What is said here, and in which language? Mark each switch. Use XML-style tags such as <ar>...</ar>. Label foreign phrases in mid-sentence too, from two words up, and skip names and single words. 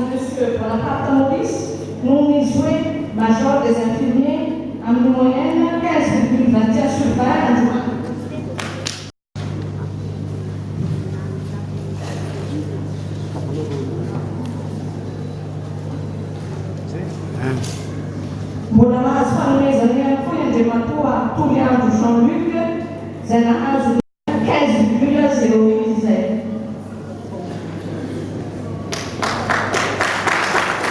<mg>Monsieur Bonaparte Maurice noho ny</mg> <fr>joué major des infirmiers</fr> <mg>amin'ny moyenne 15,21/20. Mbola mahazo fanomezana ihany koa Andriamatoa Touliandro Jean-Luc izay nahazo 15,08 zay.</mg>